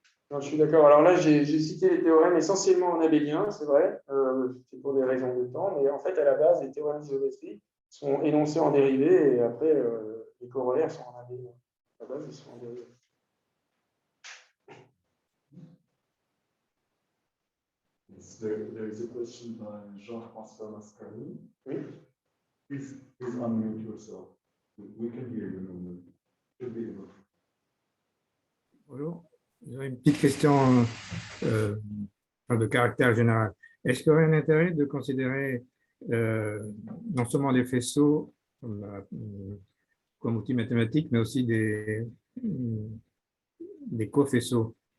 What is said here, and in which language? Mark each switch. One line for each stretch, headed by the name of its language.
French: Non, je suis d'accord. Alors là, j'ai cité les théorèmes essentiellement en abélien, c'est vrai, c'est pour des raisons de temps, mais en fait, à la base, les théorèmes d'isométrie sont énoncés en dérivés et après, les corollaires sont en abélien. À la base, ils sont en dérivés.
English: Yes, there is a question by Jean-François Mascari.
French: Oui.
English: Please unmute yourself. We can hear you. Should be able.
French: Bonjour. J'aurais une petite question de caractère général. Est-ce qu'il y aurait un intérêt de considérer non seulement les faisceaux comme outil mathématique, mais aussi des cofaisceaux?